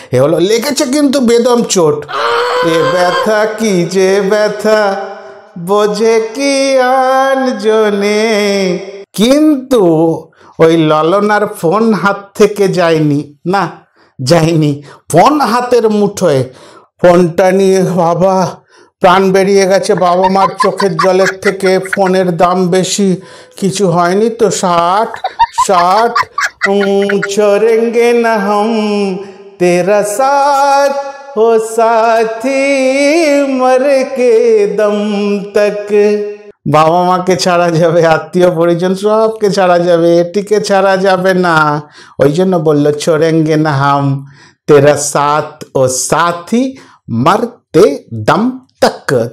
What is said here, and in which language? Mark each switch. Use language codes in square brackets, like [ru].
[bn] এ হলো, লেগেছে কিন্তু বেদম চোট। এ ব্যথা কি যে ব্যথা, বোঝে কি আনজনে, কিন্তু ওই ললনার ফোন হাত থেকে যায়নি, না যায়নি, ফোন হাতের মুঠোয়। ফোনটা নিয়ে বাবা প্রাণ বেরিয়ে গেছে বাবা মার চোখের জলের থেকে। ফোনের দাম বেশি, কিছু হয়নি তো, 60 [hi] छोड़ेंगे ना हम तेरा साथ हो साथी मर के दम तक। [bn] বাবা মাকে ছাড়া যাবে, আত্মীয় পরিজন সবকে ছাড়া যাবে, এটিকে ছাড়া যাবে না। ওই জন্য বললো [hi] छोड़ेंगे ना हम तेरा साथ ও साथी मरते दम तक।